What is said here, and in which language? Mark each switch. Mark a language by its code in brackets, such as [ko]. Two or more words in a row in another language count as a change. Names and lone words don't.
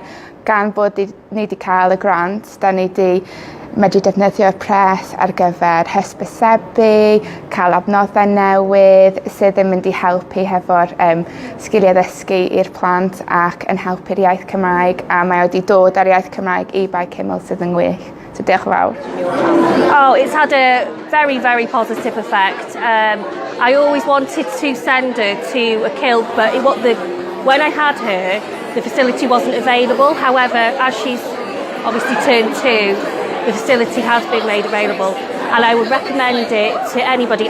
[cy] Gan bod ni wedi cael y grant, da ni wedi medru defnyddio'r pres ar gyfer hysbysebu, cael adnoddau newydd sydd yn mynd i helpu hefo'r sgiliau ddysgu i'r plant ac yn helpu'r iaith Cymraeg, a mae wedi dod ar iaith Cymraeg i Bai Cymru sydd yn gwych. So diolch yn fawr. [en] Oh, it's had a very, very positive effect. I always wanted to send her to a kilt, but when I had her, the facility wasn't available. However, as she's obviously turned 2, the facility has been made available, and I would recommend it to anybody.